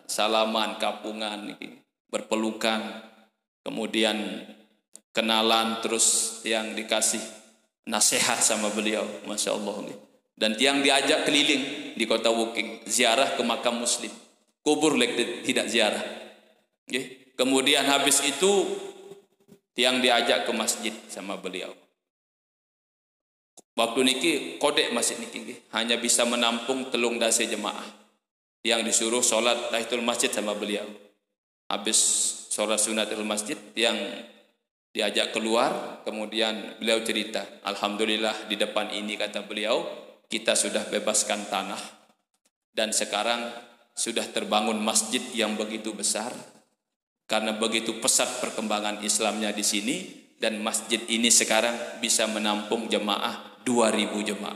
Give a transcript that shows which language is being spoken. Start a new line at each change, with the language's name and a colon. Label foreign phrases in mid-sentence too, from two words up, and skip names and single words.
Indonesian: Salaman, kapungan, berpelukan. Kemudian kenalan, terus tiang dikasih nasihat sama beliau.
Arabic: Masya Allah.
Indonesian: Dan tiang diajak keliling di kota Woking. Ziarah ke makam muslim. Kubur tidak ziarah. Kemudian habis itu tiang diajak ke masjid sama beliau. Waktu
Sasak: niki kodek
Indonesian: masjid niki hanya bisa menampung 3 dase jemaah. Yang disuruh sholat
Arabic: tahiyatul masjid
Indonesian: sama beliau. Habis sholat
Arabic: sunatul masjid,
Indonesian: yang diajak keluar, kemudian beliau cerita, alhamdulillah di depan ini, kata beliau, kita sudah bebaskan tanah dan sekarang sudah terbangun masjid yang begitu besar karena begitu pesat perkembangan Islamnya di sini, dan masjid ini sekarang bisa menampung jemaah 2000 jemaah.